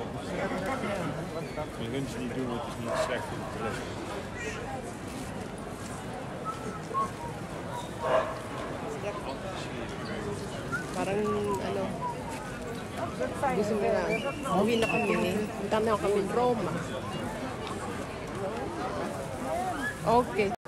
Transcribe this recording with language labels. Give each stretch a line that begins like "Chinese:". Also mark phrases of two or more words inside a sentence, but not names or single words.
Dutch: Je kunt ze niet doen, het is niet slecht voor de toeristen.
Filipino: Parang ano, gusto mo na, uwi na kami. Punta na kami Roma. Okay.